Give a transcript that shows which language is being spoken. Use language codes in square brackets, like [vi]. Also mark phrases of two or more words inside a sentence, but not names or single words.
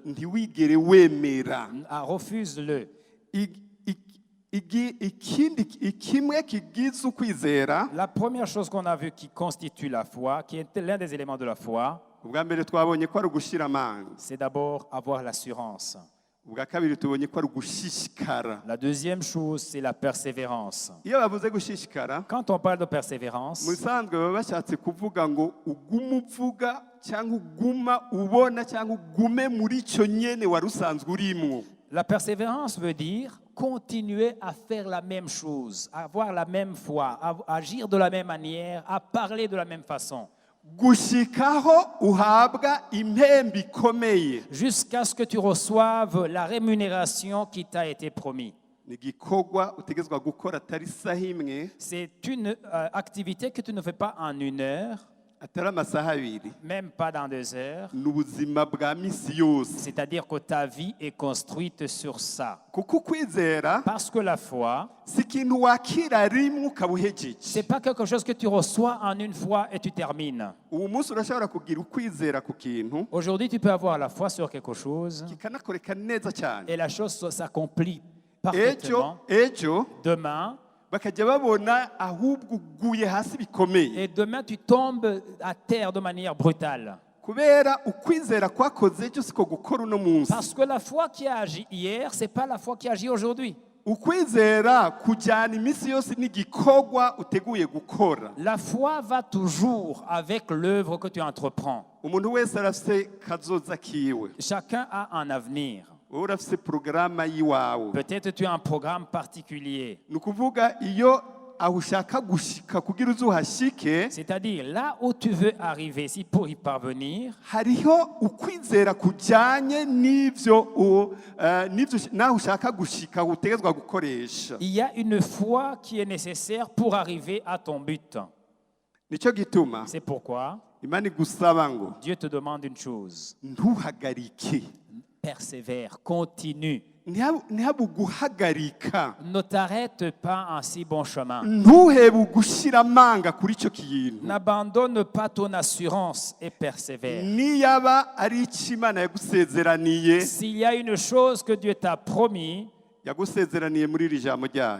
[rn] ntiwigere wemera. [fr] Refuse-le. [rn] Ikimwe kigize ukwizera, [fr] La première chose qu'on a vue qui constitue la foi, qui est l'un des éléments de la foi, [rn] ubwa mbere twabonye ko ari ugushira amanga, [fr] c'est d'abord avoir l'assurance. [rn] ubwa kabiri tubonye ko ari ugushishikara. [fr] La deuxième chose, c'est la persévérance. [rn] Iyo bavuze gushishikara, [fr] Quand on parle de persévérance, [rn] mu bisanzwe baba bashatse kuvuga ngo ugume uvuga cyangwa uguma ubona cyangwa ugume muri icyo nyene wari usanzwe urimwo. [fr] la persévérance veut dire continuer à faire la même chose, à avoir la même foi, à agir de la même manière, à parler de la même façon, [rn] Gushikaho uhabwa impembe ikomeye. [fr] jusqu'à ce que tu reçoives la rémunération qui t'a été promise. [rn] Ni igikorwa utegezwa gukora atari isaha imwe, [fr] C'est une activité que tu ne fais pas en 1 heure, [rn] atari amasaha abiri. [fr] même pas dans 2 heures. [rn] Ni ubuzima bwa misi yose. [fr] C'est-à-dire que ta vie est construite sur ça. [rn] Kuko ukwizera [fr] Parce que la foi, [rn] si ikintu wakira rimwe ukaba uhejeje. [fr] c'est pas quelque chose que tu reçois en 1 fois et tu termines. [rn] Ubu munsi urashobora kugira ukwizera ku kintu [fr] Aujourd'hui, tu peux avoir la foi sur quelque chose [rn] kikanakoreka neza cyane. [fr] et la chose s'accomplit [rn] Ejo [fr] parfaitement. Demain, [rn] bakajya babona ahubwo uguye hasi bikomeye, [fr] et demain, tu tombes à terre de manière brutale. [rn] kubera ukwizera kwakoze ejo siko gukora uno munsi. [fr] Parce que la foi qui a agi hier, c'est pas la foi qui agit aujourd'hui. [rn] Ukwizera kujyana iminsi yose n'igikorwa uteguye gukora. [fr] La foi va toujours avec l'œuvre que tu entreprends. [rn] Umuntu wese arafite kazoza kiwe, [fr] Chacun a un avenir. [rn] wowe urafite porogaramu yiwawe. [fr] Peut-être tu as un programme particulier. [rn] Ni ukuvuga iyo aho ushaka gushika kugira uzuhashike, [fr] C'est-à-dire, là où tu veux arriver, si pour y parvenir, [rn] hariho ukwizera kujyanye n'ibyo naho ushaka gushika utegezwa gukoresha. [fr] il y a une foi qui est nécessaire pour arriver à ton but. [rn] Nicyo gituma [fr] C'est pourquoi [rn] Imana igusaba ngo [fr] Dieu te demande une chose. [rn] ntuhagarike, [fr] Persévère, continue. [rn] ntihabe uguhagarika, [fr] Ne t'arrête pas en si bon chemin. [rn] ntuhebe ugushira amanga kuri icyo kintu. [fr] N'abandonne pas ton assurance et persévère. [rn] Niyaba ari icyo Imana yagusezeraniye, [fr] S'il y a une chose que Dieu t'a promis, [rn] yagusezeraniye muri iri jambo ryayo,